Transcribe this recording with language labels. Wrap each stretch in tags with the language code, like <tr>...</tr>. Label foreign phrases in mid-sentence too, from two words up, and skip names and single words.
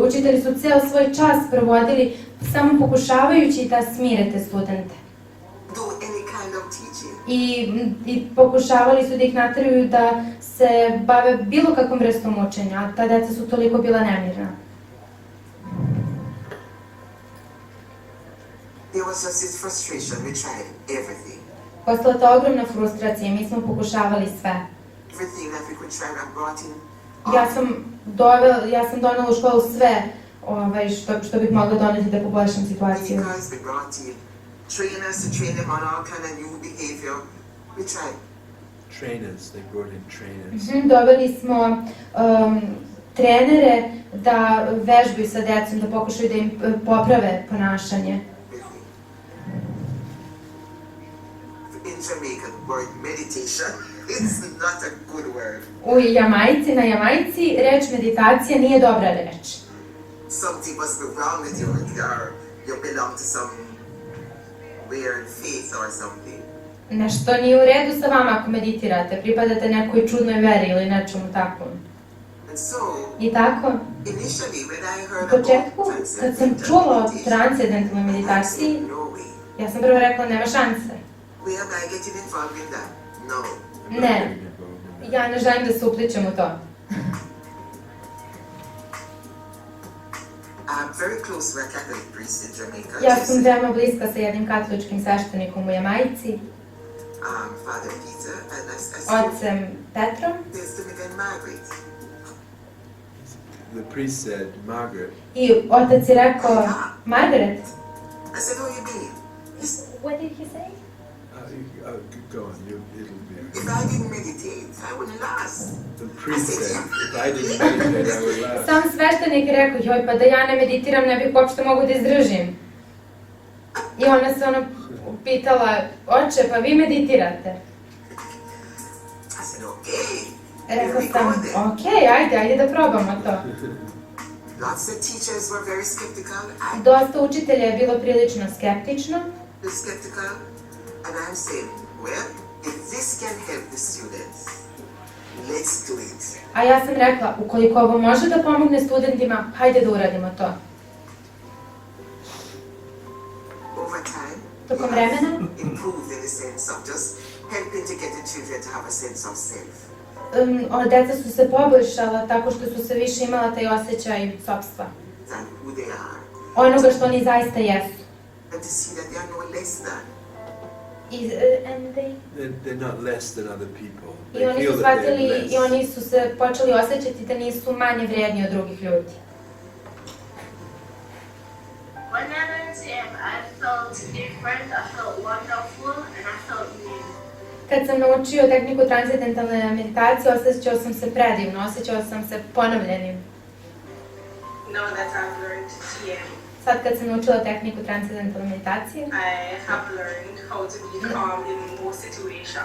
<sr>Učitelji su ceo svoj čas provodili samo pokušavajući da smire te studente.</sr> <en>Do any kind of teaching.</en> <sr>I pokušavali su da ih nateraju da se bave bilo kakvom vrstom učenja, a ta deca su toliko bila nemirna.</sr> <en>There was just this frustration. We tried everything.</en> <sr>Postala ta ogromna frustracija, mi smo pokušavali sve.</sr> <en>Everything that we could try and brought in.</en> <sr>Ja sam donela u školu sve što bih mogla doneti da poboljšam situaciju.</sr> <en>Because we brought in trainers to train them on all kind of new behavior. We tried. Trainers, they brought in trainers.</en> <sr>Doveli smo trenere da vežbaju sa decom, da pokušaju da im poprave ponašanje.</sr> <en>In Jamaica, the word meditation is not a good word.</en> <sr>Na Jamajci reč meditacija nije dobra reč.</sr> <en>Something must be wrong with you, or you belong to some weird faith or something.</en> <sr>Nešto nije u redu sa vama ako meditirate, pripadate nekoj čudnoj veri ili nečemu takvom.</sr> <en>And</en> <sr>I tako,</sr> <en>initially when I</en> <sr>u</sr> <en>heard</en> <sr>početku,</sr> <en>about</en> <sr>kad sam čula o transcedentalnoj meditaciji,</sr> <en>no way.</en> <sr>ja sam prvo rekla nema šanse.</sr> <en>Where am I getting involved in that? No.</en> <sr>Ne, ja ne želim da se upličem u to.</sr> <en>I'm very close to a Catholic priest in Jamaica.</en> <sr>Ja sam veoma bliska sa jednim katoličkim sveštenikom u Jamajci,</sr> <en>Father Peter, and I spoke</en> <sr>ocem Petrom.</sr> <en>this to me then Margaret. The priest said, Margaret,</en> <sr>I otac je rekao, Margaret.</sr> <en>I said, what do you mean? What did he say? go on, it'll be. If I didn't meditate, I wouldn't last. The priest said, if I didn't meditate, I would last.</en> <sr>Sam sveštenik je rekao, joj, pa da ja ne meditiram, ne bih uopšte mogu da izdržim. I ona se pitala, oče, pa vi meditirate?</sr> <en>I said, okay.</en> <sr>Rekao sam, okej, ajde da probamo to.</sr> <en>Lots of teachers were very skeptical.</en> <sr>Dosta učitelja je bilo prilično skeptično.</sr> <en>Skeptical, and I'm saying, well, if this can help the students, let's do it.</en> <sr>A ja sam rekla, ukoliko ovo može da pomogne studentima, hajde da uradimo to.</sr> <en>Over time,</en> <sr>Tokom vremena,</sr> <en>improved in the sense of just helping to get the children to have a sense of self.</en> <sr>deca su se poboljšala tako što su se više imala taj osjećaj sopstva.</sr> <en>Than who they are.</en> <sr>Onoga što oni zaista jesu.</sr> <en>And to see that they are no less than. They're not less than other people.</en> <sr>I oni su shvatili i oni su se počeli osjećati da nisu manje vrijedni od drugih ljudi.</sr> <en>When I learned him, I felt different, I felt wonderful, and I felt new.</en> <sr>Kad sam naučio tehniku transcedentalne meditacije, osjećao sam se predivno, osjećao sam se ponovljenim.</sr> <en>Now that I've learned TM,</en> <sr>Sad kad sam naučila tehniku transcedentalne meditacije,</sr> <en>I have learned how to be calm in most situations.</en>